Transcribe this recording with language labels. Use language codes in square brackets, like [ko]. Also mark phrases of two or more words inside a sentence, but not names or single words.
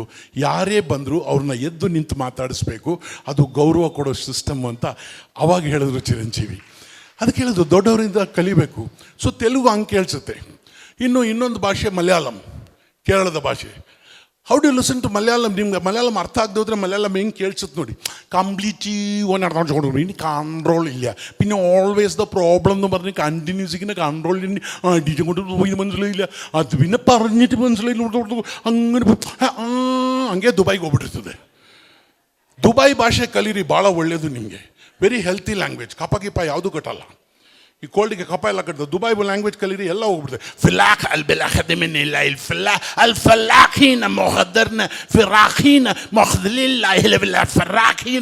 [kn] ಯಾರೇ ಬಂದರೂ ಅವ್ರನ್ನ ಎದ್ದು ನಿಂತು ಮಾತಾಡಿಸ್ಬೇಕು, ಅದು ಗೌರವ ಕೊಡೋ ಸಿಸ್ಟಮ್ ಅಂತ ಅವಾಗ ಹೇಳಿದ್ರು ಚಿರಂಜೀವಿ. ಅದಕ್ಕೆ ಹೇಳಿದ್ರು ದೊಡ್ಡವರಿಂದ ಕಲಿಬೇಕು. ಸೊ ತೆಲುಗು ಹಂಗೆ ಕೇಳಿಸುತ್ತೆ. ಇನ್ನೊಂದು ಭಾಷೆ ಮಲಯಾಳಂ, ಕೇರಳದ ಭಾಷೆ. [en] How do listen to Malayalam? [kn] ನಿಮ್ಗೆ ಮಲಯಾಳಂ ಅರ್ಥ ಆಗದೆ ಹೋದರೆ ಮಲಯಾಳಂ ಹೆಂಗೆ ಕೇಳಿಸುತ್ತೆ ನೋಡಿ. [ml] കംപ്ലീറ്റ് ഓൻ ഇനി കൺട്രോൾ ഇല്ല. പിന്നെ [en] always the problem [ml] എന്ന് പറഞ്ഞ് കണ്ടിന്യൂസ് ഇങ്ങനെ കൺട്രോൾ അടിച്ചും കൊണ്ട് പോയി മനസ്സിലായില്ല. അത് പിന്നെ പറഞ്ഞിട്ട് മനസ്സിലായില്ല. അങ്ങനെ [kn] ಹಂಗೆ ದುಬೈಗೆ ಹೋಗ್ಬಿಟ್ಟಿರ್ತದೆ. ದುಬೈ ಭಾಷೆ ಕಲೀರಿ, ಭಾಳ ಒಳ್ಳೆಯದು ನಿಮಗೆ. [en] very healthy language. [kn] ಕಪ ಗಿಪ ಯಾವುದೂ ಕಟ್ಟಲ್ಲ. ಈ ಕೋಲ್ಡಿಗೆ ಕಪ ಎಲ್ಲ ಕಟ್ಟದ. ದುಬೈ ಲ್ಯಾಂಗ್ವೇಜ್ ಕಲೀರಿ, ಎಲ್ಲ ಹೋಗ್ಬಿಡ್ತದೆ. ಫಿಲಾಕ್ ಅಲ್ ಬೆಲಾಖಿನ ಫಿಲಾ ಅಲ್ ಫಲಾಖೀನ ಮೊಹದರ್ನ ಫಿರಾಖೀನ ಮೊಹದಲಿಲ್ಲ ಇಲ್ಲವಿಲ್ಲ ಫರಾಖೀನ.